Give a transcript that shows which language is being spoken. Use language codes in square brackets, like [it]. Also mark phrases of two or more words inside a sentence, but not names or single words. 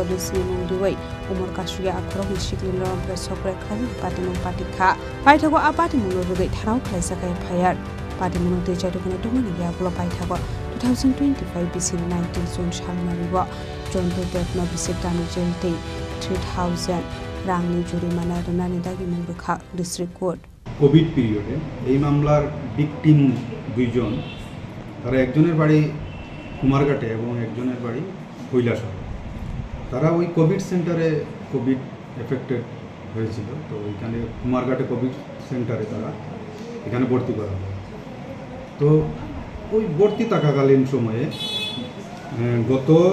[trp] Risini Mungriwai Umar Kashugi Akorogni Siklino Rompre Sokre Klana Party Mung Party Ka Paitago Apati Munurugai Tarau Klaisaka Payar Party Munuti Jadukana Dumani Yagula Paitago 2025 BC 19 June Shalmariwa Jontu Depno Bisik Tamni Jail Te 3000 Rangni Juri Manarana Nidagi Mungrika [en] District Court COVID period-e [bn] এই মামলার ভিকটিম দুইজন তারা একজনের বাড়ি কুমারঘাটে এবং একজনের বাড়ি কৈলাসহরে তারা ওই [en] COVID center-e COVID affected [bn] হয়েছিল তো ওইখানে কুমারঘাটে [en] COVID center-e [bn] তারা এখানে ভর্তি করা হয় তো ওই ভর্তি থাকাকালীন সময়ে গত